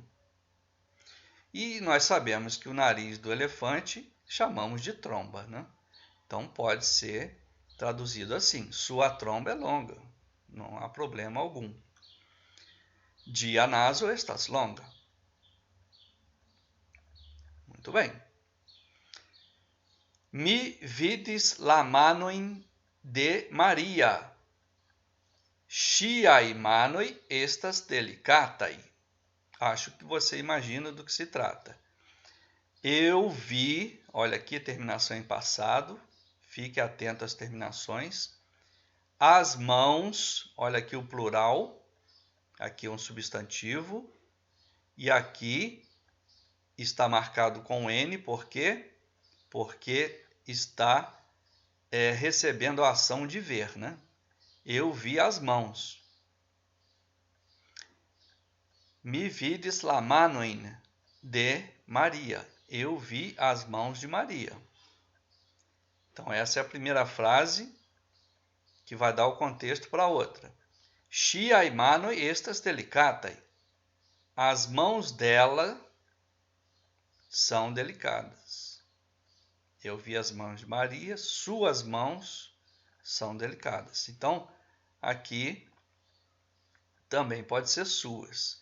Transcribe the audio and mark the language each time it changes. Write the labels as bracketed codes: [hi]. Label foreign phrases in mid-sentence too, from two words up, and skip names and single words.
[pt] E nós sabemos que o nariz do elefante chamamos de tromba, né? Então pode ser traduzido assim: sua tromba é longa, não há problema algum. [eo] Dia naso estas longa. [pt] Muito bem. [eo] Mi vidis la manojn de Maria. Ŝiaj manoj estas delikataj. [pt] Acho que você imagina do que se trata. Eu vi, olha aqui a terminação em passado, fique atento às terminações. As mãos, olha aqui o plural, aqui é um substantivo, e aqui está marcado com N, por quê? Porque está recebendo a ação de ver, né? Eu vi as mãos. [eo] Mi vidis la manojn de Maria. [pt] Eu vi as mãos de Maria. Então, essa é a primeira frase que vai dar o contexto para a outra. [eo] Ŝiaj manoj estas delikataj. [pt] As mãos dela são delicadas. Eu vi as mãos de Maria, suas mãos são delicadas. Então, aqui também pode ser suas.